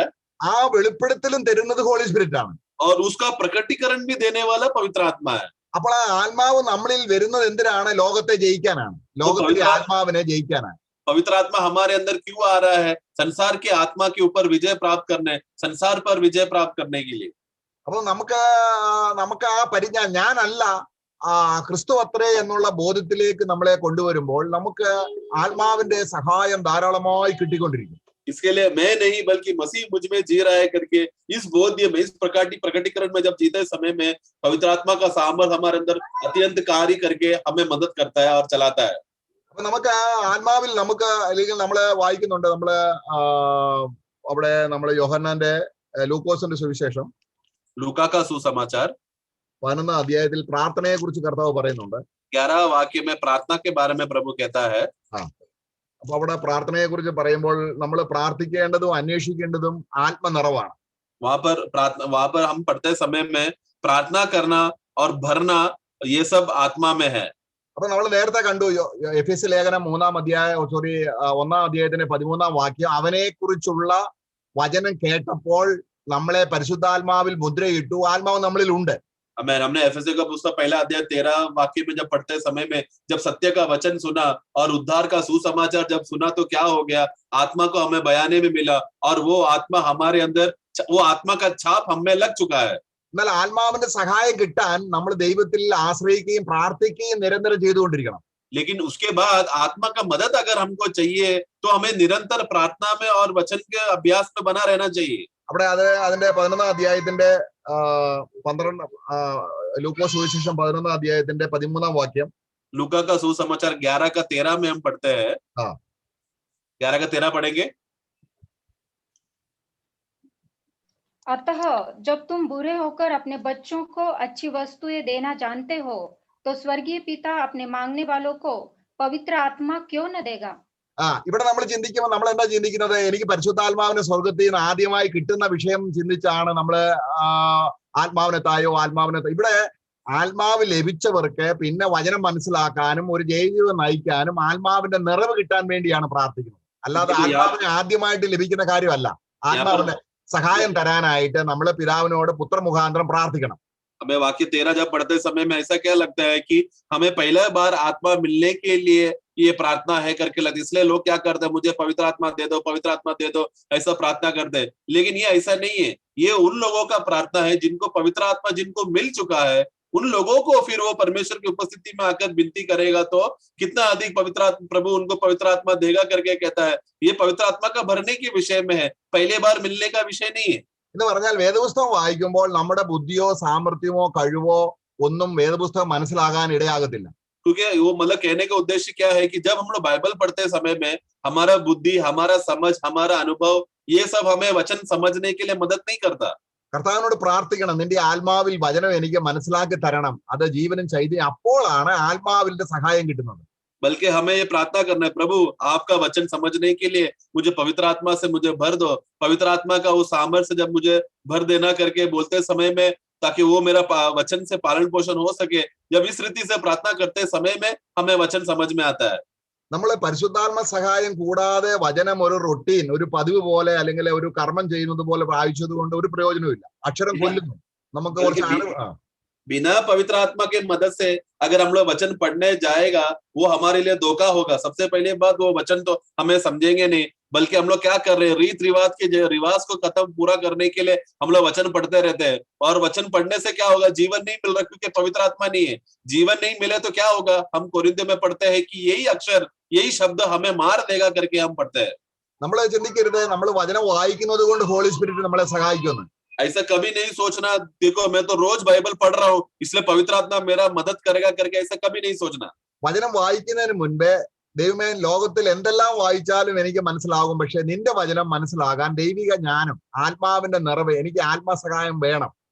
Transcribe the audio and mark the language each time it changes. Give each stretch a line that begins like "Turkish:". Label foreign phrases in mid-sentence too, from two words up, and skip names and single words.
Malayalam: ആ വെളിപ്പെടുത്തലും തരുന്നത്
English: Holy Spirit
Malayalam: ആണ്.
Hindi: और उसका प्रकटीकरण भी देने वाला पवित्र आत्मा है।
Malayalam: അപ്പോൾ ആ ആത്മാവ് നമ്മളിൽ വരുന്നത് എന്തിനാണ്? ലോകത്തെ ജയിക്കാനാണ്, ലോകത്തിലെ ആത്മാവിനെ ജയിക്കാനാണ്.
Hindi: पवित्र आत्मा हमारे अंदर क्यों आ रहा है? संसार के आत्मा के ऊपर विजय प्राप्त करने, संसार पर विजय प्राप्त करने के लिए।
Malayalam: അപ്പോൾ നമുക്ക് ആ പരിജ്ഞാനം, ഞാനല്ല ക്രിസ്തു അത്രേ എന്നുള്ള ബോധത്തിലേക്ക് നമ്മളെ കൊണ്ടുവരുമ്പോൾ നമുക്ക് ആത്മാവിന്റെ സഹായം ധാരാളമായി കിട്ടിക്കൊണ്ടിരിക്കും.
Hindi: इसके लिए मैं नहीं बल्कि मसीह मुझ में जी रहा है करके इस बोध्य में, इस प्रकटीकरण में जब जीते समय में पवित्र आत्मा का सामर्थ हमारे अंदर अत्यंत कार्य करके हमें मदद करता है और चलाता है।
Malayalam: അപ്പൊ നമുക്ക് ആ ആത്മാവിൽ നമുക്ക്, അല്ലെങ്കിൽ നമ്മള് വായിക്കുന്നുണ്ട്, നമ്മള് അവിടെ നമ്മള് യോഹന്നാന്റെ ലൂക്കോസിന്റെ സുവിശേഷം
Hindi: लूका का सुसमाचार
Malayalam: 11-ാം അധ്യായത്തിൽ പ്രാർത്ഥനയെ കുറിച്ച് കർത്താവ് പറയുന്നുണ്ട്.
Hindi: 11 वाक्य में प्रार्थना के बारे में प्रभु कहता है।
Malayalam: അപ്പൊ അവിടെ പ്രാർത്ഥനയെ കുറിച്ച് പറയുമ്പോൾ നമ്മൾ പ്രാർത്ഥിക്കേണ്ടതും അന്വേഷിക്കേണ്ടതും ആത്മനിറവാണ്.
Hindi: वहां पर हम पढ़ते समय में प्रार्थना करना और भरना, ये सब आत्मा में है.
Malayalam: അപ്പൊ നമ്മൾ നേരത്തെ കണ്ടു എഫെസ്യ ലേഖനം 1 അധ്യായത്തിന്റെ 13 വാക്യം, അവനെ കുറിച്ചുള്ള വചനം കേട്ടപ്പോൾ നമ്മളെ പരിശുദ്ധാത്മാവിൽ മുദ്രയിട്ടു, ആത്മാവ് നമ്മളിൽ ഉണ്ട്.
Hindi: हमने एफएससी का पुस्तक पहला अध्याय 13 वाक्य में जब पढ़ते समय में जब सत्य का वचन सुना और उद्धार का सुसमाचार जब सुना तो क्या हो गया, आत्मा को हमें बयाने में मिला और वो आत्मा हमारे अंदर, वो आत्मा का छाप हमें लग चुका है.
Malayalam: എന്നാൽ ആത്മാവിന്റെ സഹായം കിട്ടാൻ നമ്മൾ ദൈവത്തിൽ ആശ്രയിക്കുകയും പ്രാർത്ഥിക്കുകയും നിരന്തരം ചെയ്തുകൊണ്ടിരിക്കണം.
Hindi: लेकिन उसके बाद आत्मा का मदद अगर हमको चाहिए तो हमें निरंतर प्रार्थना में और वचन के अभ्यास में बना रहना चाहिए.
Malayalam: അവിടെ അതിന്റെ 11 അധ്യായത്തിന്റെ 12 ലൂക്കോസ് സുവിശേഷം 11 അധ്യായത്തിന്റെ 13 വാക്യം,
Hindi: लूका का सुसमाचार 11 का 13 में हम पढ़ते हैं. हाँ. 11 का 13 पढ़ेंगे. अतः जब तुम बुरे होकर अपने बच्चों को अच्छी वस्तुएं देना जानते हो तो स्वर्गीय पिता अपने मांगने वालों को पवित्र आत्मा क्यों न देगा.
Malayalam: ഇവിടെ നമ്മൾ ചിന്തിക്കുമ്പോൾ നമ്മൾ എന്താ ചിന്തിക്കുന്നത്? എനിക്ക് പരിശുദ്ധാത്മാവിനെ സ്വർഗത്തിൽ നിന്ന് ആദ്യമായി കിട്ടുന്ന വിഷയം ചിന്തിച്ചാണ് നമ്മൾ ആത്മാവിനെ തായോ ആത്മാവിനെ. ഇവിടെ ആത്മാവ് ലഭിച്ചവർക്ക് പിന്നെ വചനം മനസ്സിലാക്കാനും ഒരു ജയജീവിതം നയിക്കാനും ആത്മാവിന്റെ നിറവ് കിട്ടാൻ വേണ്ടിയാണ് പ്രാർത്ഥിക്കുന്നത്. അല്ലാതെ ആത്മാവിനെ ആദ്യമായിട്ട് ലഭിക്കുന്ന കാര്യമല്ല. ആത്മാവിന്റെ സഹായം തരാനായിട്ട് നമ്മൾ പിതാവിനോട് പുത്രമുഖാന്തരം പ്രാർത്ഥിക്കണം.
Hindi: हमें वाक्य 13 जब पढ़ते समय में ऐसा क्या लगता है कि हमें पहला बार आत्मा मिलने के लिए ये प्रार्थना है करके लगता है, इसलिए लोग क्या करते हैं, मुझे पवित्र आत्मा दे दो, पवित्र आत्मा दे दो, ऐसा प्रार्थना करते हैं. लेकिन ये ऐसा नहीं है. ये उन लोगों का प्रार्थना है जिनको पवित्र आत्मा जिनको मिल चुका है, उन लोगों को फिर वो परमेश्वर की उपस्थिति में आकर विनती करेगा तो कितना अधिक पवित्र आत्मा प्रभु उनको पवित्र आत्मा देगा करके कहता है. ये पवित्र आत्मा का भरने के विषय में है, पहले बार मिलने का विषय नहीं है.
Malayalam: എന്ന് പറഞ്ഞാൽ വേദപുസ്തകം വായിക്കുമ്പോൾ നമ്മുടെ ബുദ്ധിയോ സാമർഥ്യമോ കഴിവോ ഒന്നും വേദപുസ്തകം മനസ്സിലാകാൻ ഇടയാകത്തില്ല.
Hindi: क्योंकि वो मतलब कहने का उद्देश्य क्या है कि जब हम लोग बाइबल पढ़ते समय में हमारा बुद्धि, हमारा समझ, हमारा अनुभव, ये सब हमें वचन समझने के लिए मदद नहीं करता.
Malayalam: കർത്താവിനോട് പ്രാർത്ഥിക്കണം, നിന്റെ ആത്മാവിൽ വചനം എനിക്ക് മനസ്സിലാക്കി തരണം, അത് ജീവനും ചൈതന്യം. അപ്പോഴാണ് ആത്മാവിന്റെ സഹായം കിട്ടുന്നത്.
Hindi: बल्कि हमें ये प्रार्थना करना है, प्रभु आपका वचन समझने के लिए मुझे पवित्र आत्मा से मुझे भर दो. पवित्र आत्मा का वो सामर्थ्य जब मुझे भर देना करके बोलते समय में, ताकि वो मेरा वचन से पालन पोषण हो सके. जब इस रीति से प्रार्थना करते समय में हमें वचन समझ में आता है.
Malayalam: നമ്മൾ പരിശുദ്ധാത്മ സഹായം കൂടാതെ വചനം ഒരു റൊട്ടീൻ, ഒരു പതിവ് പോലെ അല്ലെങ്കിൽ ഒരു കർമ്മം ചെയ്യുന്നത് പോലെ വായിച്ചത് കൊണ്ട് ഒരു പ്രയോജനമില്ല. അക്ഷരം കൊല്ലുന്നു. നമുക്ക് കുറച്ച്
Hindi: बिना पवित्र आत्मा के मदद से अगर हम लोग वचन पढ़ने जाएगा वो हमारे लिए धोखा होगा. सबसे पहले बात, वो वचन तो हमें समझेंगे नहीं, बल्कि हम लोग क्या कर रहे हैं, रीत रिवाज के रिवाज को खत्म पूरा करने के लिए हम लोग वचन पढ़ते रहते हैं. और वचन पढ़ने से क्या होगा, जीवन नहीं मिल रहा क्योंकि पवित्र आत्मा नहीं है. जीवन नहीं मिले तो क्या होगा, हम कोरिन्थियों में पढ़ते हैं कि यही अक्षर, यही शब्द हमें मार देगा करके हम पढ़ते हैं.
Malayalam: നമ്മൾ ചിന്തിക്കരുത് നമ്മൾ വചനം വായിക്കുന്നത് കൊണ്ട്
English: Holy Spirit
Malayalam: നമ്മളെ സഹായിക്കുന്നു.
Hindi: ऐसा कभी नहीं सोचना, देखो मैं तो रोज बाइबल पढ़ रहा हूँ इसलिए पवित्र आत्मा मेरा मदद करेगा करके ऐसा कभी नहीं सोचना.
Malayalam: വചനം വായിക്കുന്നതിന് മുൻപേ ദൈവമേ ലോകത്തിൽ എന്തെല്ലാം വായിച്ചാലും എനിക്ക് മനസ്സിലാകും, പക്ഷെ നിന്റെ വചനം മനസ്സിലാകാൻ ദൈവിക ജ്ഞാനം, ആത്മാവിന്റെ നിറവ്, എനിക്ക് ആത്മസഹായം വേണം.